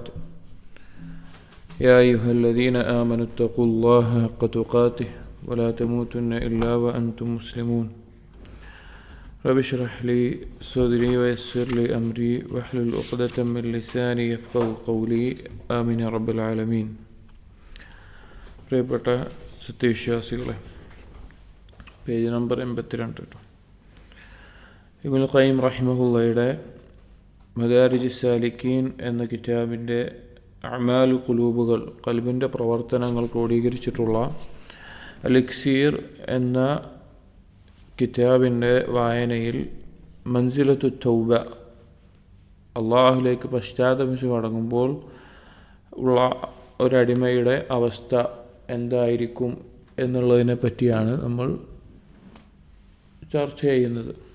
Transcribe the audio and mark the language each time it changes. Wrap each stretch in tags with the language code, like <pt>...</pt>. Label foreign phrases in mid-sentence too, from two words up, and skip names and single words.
<ar>يا أيها الذين آمنوا اتقوا الله حق تقاته ولا تموتن إلا وأنتم مسلمون. رب اشرح لي صدري ويسر لي أمري واحلل عقدة من لساني يفقهوا قولي آمين يا رب العالمين.</ar> <ml>പ്രിയപ്പെട്ട സത്യവിശ്വാസികളെ, പേജ് നമ്പർ 82. ഇബ്നുൽ ഖയ്യിം റഹിമഹുള്ളയുടെ മദാരിജ് സാലിക്കീൻ എന്ന കിതാബിൻ്റെ അഅ്മാൽ ഖുലൂബുകൾ, ഖൽബിൻ്റെ പ്രവർത്തനങ്ങൾ ക്രോഡീകരിച്ചിട്ടുള്ള അൽ-ഇക്സീർ എന്ന കിതാബിൻ്റെ വായനയിൽ മൻസിലത്തു തൗബ, അള്ളാഹുലേക്ക് പശ്ചാത്തപിച്ച് മടങ്ങുമ്പോൾ ഉള്ള ഒരടിമയുടെ അവസ്ഥ എന്തായിരിക്കും എന്നുള്ളതിനെ പറ്റിയാണ് നമ്മൾ ചർച്ച ചെയ്യുന്നത്.</ml>